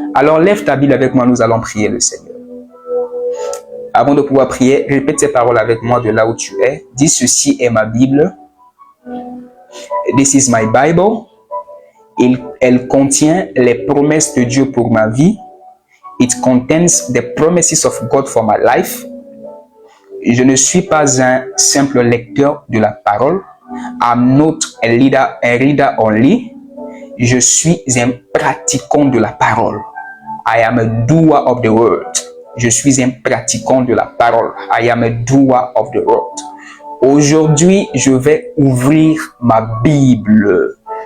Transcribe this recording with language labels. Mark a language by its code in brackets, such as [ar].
[fr] Alors lève ta Bible avec moi, nous allons prier le Seigneur. Avant de pouvoir prier, répète ces paroles avec moi de là où tu es. Dis, ceci est ma Bible. [en] This is my Bible. [fr] Elle contient les promesses de Dieu pour ma vie. [en] It contains the promises of God for my life. [fr] Je ne suis pas un simple lecteur de la parole. [en] I'm not a reader only. [fr] Je suis un pratiquant de la parole. [en] I am a doer of the word. [fr] Je suis un pratiquant de la parole. [en] I am a doer of the word. [fr] Aujourd'hui, je vais ouvrir ma Bible.